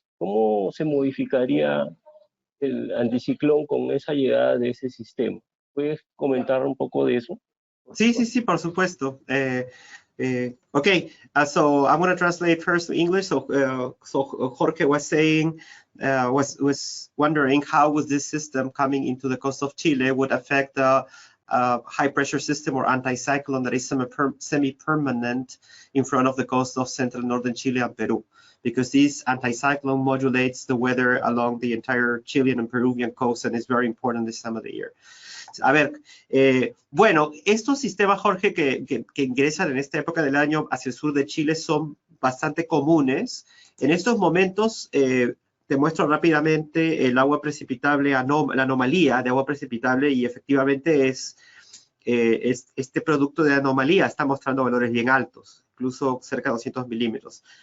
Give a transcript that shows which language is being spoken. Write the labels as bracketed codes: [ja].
[es] ¿Cómo se modificaría el anticiclón con esa llegada de ese sistema? ¿Puedes comentar un poco de eso? Sí, por supuesto. [en] Okay, so I'm going to translate first to English. So Jorge was saying, was wondering how was this system coming into the coast of Chile would affect the high pressure system or anticyclone that is semi-permanent in front of the coast of central northern Chile and Peru, because this anticyclone modulates the weather along the entire Chilean and Peruvian coast and is very important this time of the year. [es] A ver, bueno, estos sistemas, Jorge, que ingresan en esta época del año hacia el sur de Chile son bastante comunes. En estos momentos, te muestro rápidamente el agua precipitable, la anomalía de agua precipitable, y efectivamente es este producto de anomalía está mostrando valores bien altos, incluso cerca de 200 milímetros.